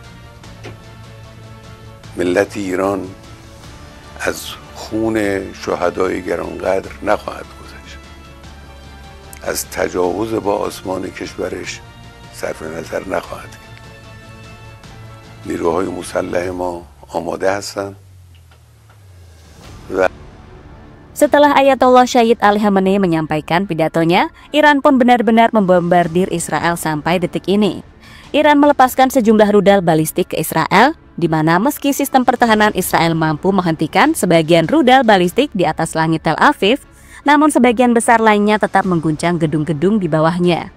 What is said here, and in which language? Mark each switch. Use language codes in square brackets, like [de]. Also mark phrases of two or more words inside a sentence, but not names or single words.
[fa] ملت ایران از خون شهدای گرانقدر نخواهد گذشت، از تجاوز با آسمان کشورش صرف نظر نخواهد کرد. نیروهای مسلح ما آماده هستند و [id] Setelah Ayatollah Sayyid Ali Khamenei menyampaikan pidatonya, Iran pun benar-benar membombardir Israel sampai detik ini. Iran melepaskan sejumlah rudal balistik ke Israel, di mana meski sistem pertahanan Israel mampu menghentikan sebagian rudal balistik di atas langit Tel Aviv, namun sebagian besar lainnya tetap mengguncang gedung-gedung di bawahnya.